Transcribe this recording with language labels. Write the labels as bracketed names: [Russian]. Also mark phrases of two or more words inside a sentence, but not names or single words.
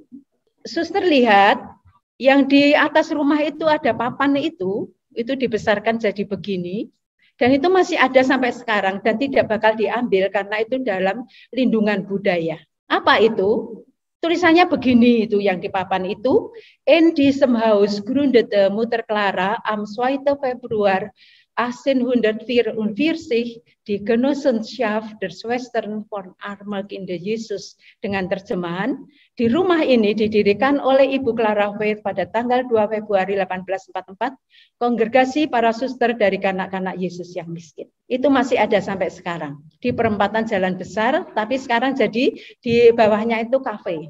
[Indonesian] Suster lihat, yang di atas rumah itu ada papan itu dibesarkan jadi begini. Dan itu masih ada sampai sekarang dan tidak bakal diambil karena itu dalam lindungan budaya. Apa itu? Tulisannya begini itu yang di papan itu. [German] In diesem Haus gründete Mutter Clara am 2. Februar 1844 die Genossenschaft der Schwestern von Armaginde Jesus, [Indonesian] dengan terjemahan, di rumah ini didirikan oleh Ibu Clara Wade pada tanggal 2 Februari 1844, kongregasi para suster dari kanak-kanak Yesus yang miskin. Itu masih ada sampai sekarang di perempatan Jalan Besar, tapi sekarang jadi di bawahnya itu kafe.